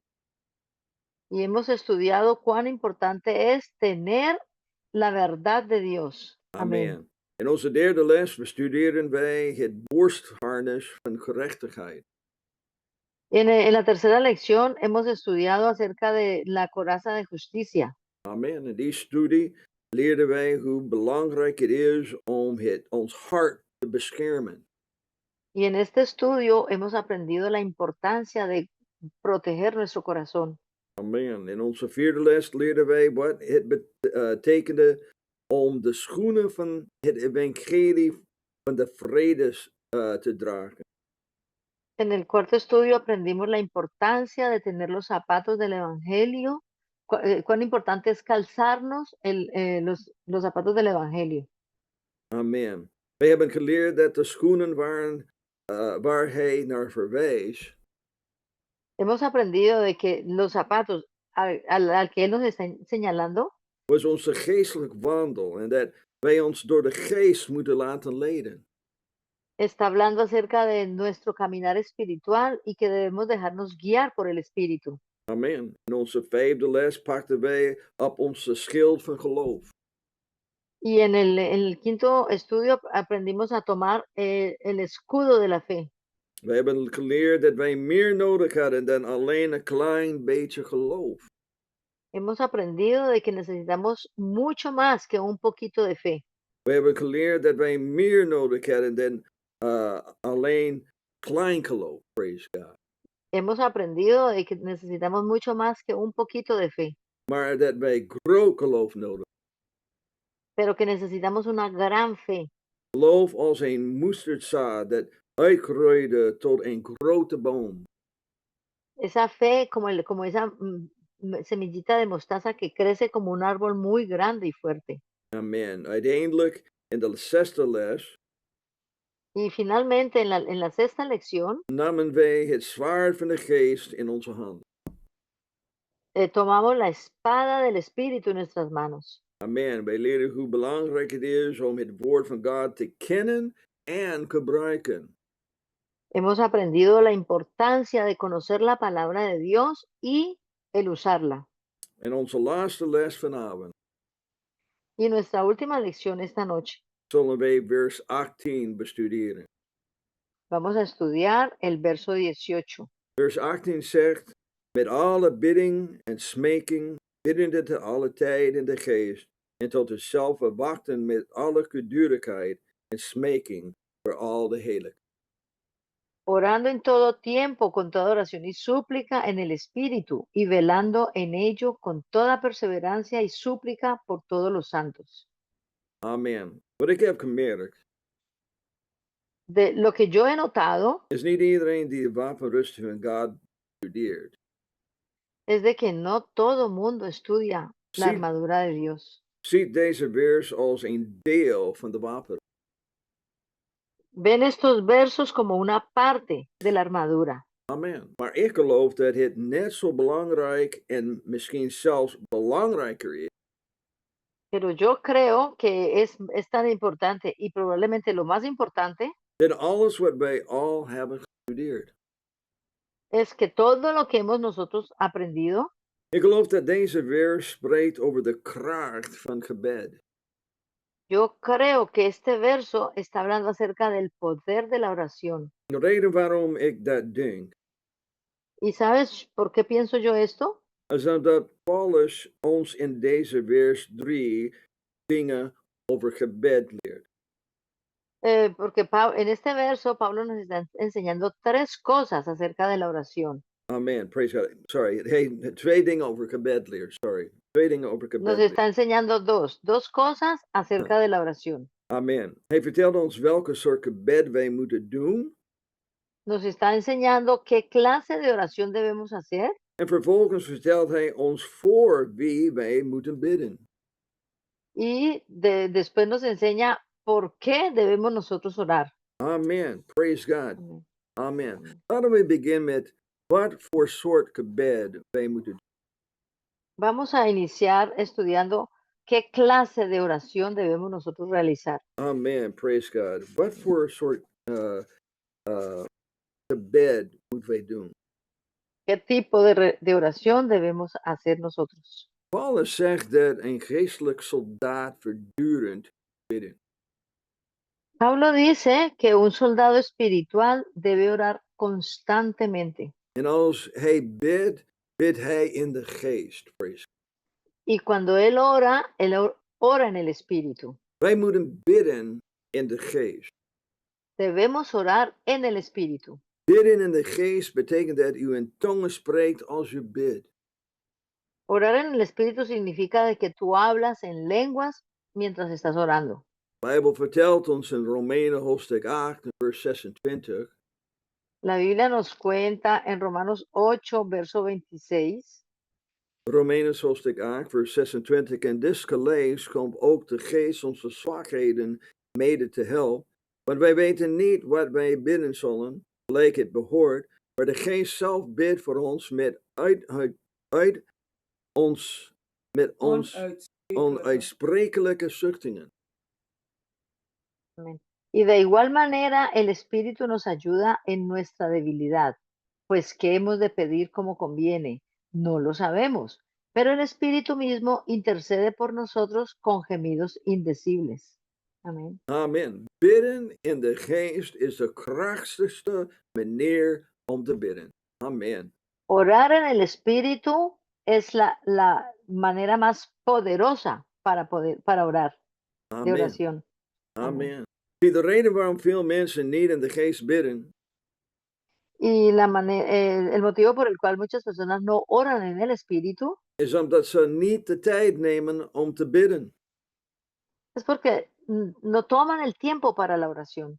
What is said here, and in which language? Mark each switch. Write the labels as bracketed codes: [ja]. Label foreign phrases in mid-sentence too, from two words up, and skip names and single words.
[es] Y hemos estudiado cuán importante es tener la verdad de Dios. Amén. [nl] Amen. In onze derde les bestuderen wij het borstharnas van gerechtigheid. [es] En la tercera lección hemos estudiado acerca de la coraza de justicia. [nl] Amen. In die studie leerden wij hoe belangrijk het is om ons hart te beschermen. [es] Y en este estudio hemos aprendido la importancia de proteger nuestro corazón. [nl] Amen. In onze vierde les leerden wij wat het betekende om de schoenen van het evangelie van de vredes te dragen. [es] En el cuarto estudio aprendimos la importancia de tener los zapatos del Evangelio, cuán importante es calzarnos los zapatos del Evangelio. [nl] Amen. Wij hebben geleerd dat de schoenen waren waar hij naar verwees. [es] Hemos aprendido de que los zapatos al que Él nos está señalando [nl] Was onze geestelijk wandel en dat wij ons door de geest moeten laten leiden. [es] está hablando acerca de nuestro caminar espiritual y que debemos dejarnos guiar por el Espíritu. [nl] Amen. In onze vijfde les pakten wij op onze schild van geloof. [es] Y en el quinto estudio aprendimos a tomar el escudo de la fe. [nl] We hebben geleerd dat wij meer nodig hadden dan alleen een klein beetje geloof. [es] Hemos aprendido de que necesitamos mucho más que un poquito de fe. [nl] We hebben geleerd dat wij meer nodig hadden dan alleen klein geloof. [en] Praise God. [es] Hemos aprendido de que necesitamos mucho más que un poquito de fe, [nl] Maar dat wij groot geloof nodig [es] pero que necesitamos una gran fe. [nl] geloof als een moesterdzaad dat uitgroeide tot een grote boom. [es] Esa fe como esa semillita de mostaza que crece como un árbol muy grande y fuerte. [nl] Amen. Uiteindelijk in de zesde les [es] Y finalmente en la sexta lección [nl] namen wij het zwaard van de geest in onze hand. [es] tomamos la espada del Espíritu en nuestras manos. [nl] Amen. Wij leren hoe belangrijk het is om het woord van God te kennen en gebruiken. [es] Hemos aprendido la importancia de conocer la palabra de Dios y el usarla. [nl] En onze laatste les vanavond [es] Y nuestra última lección esta noche, [nl] zullen wij vers 18 bestuderen. [es] vamos a estudiar el verso 18. [nl] Vers 18 zegt, met alle bidding en smeking, biddende te alle tijd in de geest, en tot uzelf wachten met alle gedurigheid en smeking voor al de heiligen. [es] Orando en todo tiempo con toda oración y súplica en el Espíritu, y velando en ello con toda perseverancia y súplica por todos los santos. [nl] Amen. Wat ik heb gemerkt, [es] De lo que yo he notado [nl] is niet iedereen die de wapenrusting van God studeert. [es] es de que no todo mundo estudia la Sí. armadura de Dios. [nl] Ziet deze vers als een deel van de wapen. [es] Ven estos versos como una parte de la armadura. [nl] Amen. Maar ik geloof dat het net zo belangrijk en misschien zelfs belangrijker is [es] Pero yo creo que es tan importante y probablemente lo más importante [nl] dan alles wat wij al hebben gestudeerd. [es] es que todo lo que hemos nosotros aprendido, [nl] Ik geloof dat deze vers spreekt over de kracht van gebed. [es] yo creo que este verso está hablando acerca del poder de la oración. [nl] De reden waarom ik dat denk, [es] ¿Y sabes por qué pienso yo esto? [nl] is dat Paulus ons in deze vers 3 dingen over gebed leert. [es] Porque en este verso Pablo nos está enseñando tres cosas acerca de la oración. [en] Amen. Praise God. Sorry. [nl] Hey, twee dingen over gebed leert. Sorry. Twee dingen over gebed [es] Nos [nl] leert. [es] está enseñando dos cosas acerca de la oración. [nl] Amen. Hij vertelde ons welke soort gebed wij moeten doen. [es] Nos está enseñando qué clase de oración debemos hacer. [nl] En vervolgens vertelt hij ons voor wie wij moeten bidden. [es] Y después nos enseña por qué debemos nosotros orar. [en] Amen. Praise God. [es] Amén. [nl] Amen. [es] Amén. [nl] Laten we beginnen met wat voor soort gebed wij moeten doen. [es] Vamos a iniciar estudiando qué clase de oración debemos nosotros realizar. [en] Amen. Praise God. [nl] Wat voor soort gebed moeten wij doen? [es] ¿Qué tipo de oración debemos hacer nosotros? [nl] Paulus zegt dat een geestelijk soldaat voortdurend bidden. [es] Pablo dice que un soldado espiritual debe orar constantemente. [nl] En als hij bidt, bidt hij in de geest. [en] Praise [es] Y cuando él ora, ora en el Espíritu. [en] God. [nl] Wij moeten bidden in de geest. [es] Debemos orar en el Espíritu. [nl] Bidden in de geest betekent dat u in tongen spreekt als u bidt. [es] Orar en el Espíritu significa de que tú hablas en lenguas mientras estás orando. [nl] De Bijbel vertelt ons in Romeinen hoofdstuk 8, vers 26. [es] La Biblia nos cuenta en Romanos 8, verso 26. [nl] Romeinen hoofdstuk 8, vers 26. En desgelijks komt ook de geest onze zwakheden mede te helpen. Want wij weten niet wat wij bidden zullen, gelijk het behoort. Maar de geest zelf bidt voor ons met onuitsprekelijke zuchtingen. [es] Amén. Y de igual manera, el Espíritu nos ayuda en nuestra debilidad, pues ¿qué hemos de pedir como conviene? No lo sabemos, pero el Espíritu mismo intercede por nosotros con gemidos indecibles. Amén. [nl] Amen. Bidden in de geest is de krachtigste manier om te bidden. Amen. [es] Orar en el Espíritu es la manera más poderosa para orar, de [nl] Amen. [es] oración. [nl] Amen. Zie, de reden waarom veel mensen niet in de geest bidden, [es] Y el motivo por el cual muchas personas no oran en el Espíritu [nl] is omdat ze niet de tijd nemen om te bidden. [es] es porque no toman el tiempo para la oración.